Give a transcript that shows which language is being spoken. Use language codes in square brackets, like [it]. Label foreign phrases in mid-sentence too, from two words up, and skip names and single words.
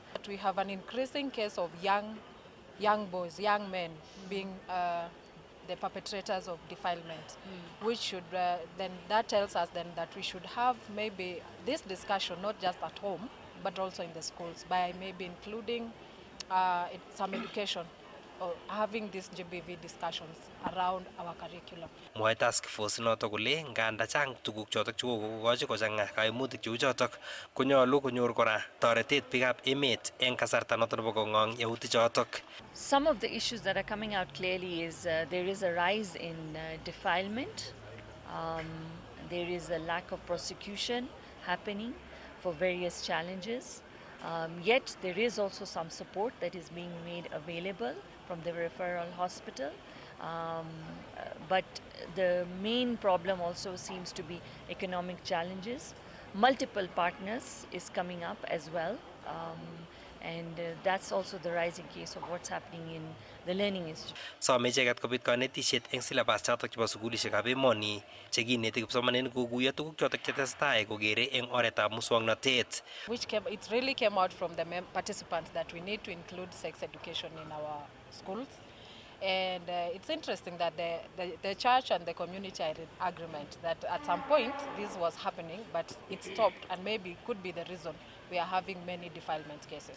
[en] We have an increasing case of young boys, young men being the perpetrators of defilement, which should then that tells us then that we should have maybe this discussion not just at home but also in the schools by maybe including some education or having these GBV discussions around our curriculum. [kln] Mwae [en] task force [kln] notok kole nganda chang tuguk chotok chekokokochi kochang'a kaimutik cheu chotok konyolu konyor kora toretet biikab emet eng kasarta notok nebo kong'ong yautik chotok. [en] Some of the issues that are coming out clearly is there is a rise in defilement. There is a lack of prosecution happening for various challenges. Yet there is also some support that is being made available from the referral hospital. But the main problem also seems to be economic challenges. Multiple partners is coming up as well. And that's also the rising case of what's happening in the learning institute. [kln] Some icheket kopit kanetishet eng syllabus chotok chebo sukulishekab emoni chekineti kipsomaninik kokuyo tuguk chotok chetesetai kokere eng oretab muswoknotet. It really came out from the participants that we need to include sex education in our schools. And it's interesting that the church and the community are in agreement that at some point this was happening, but it stopped, and maybe could be the reason we are having many defilement cases.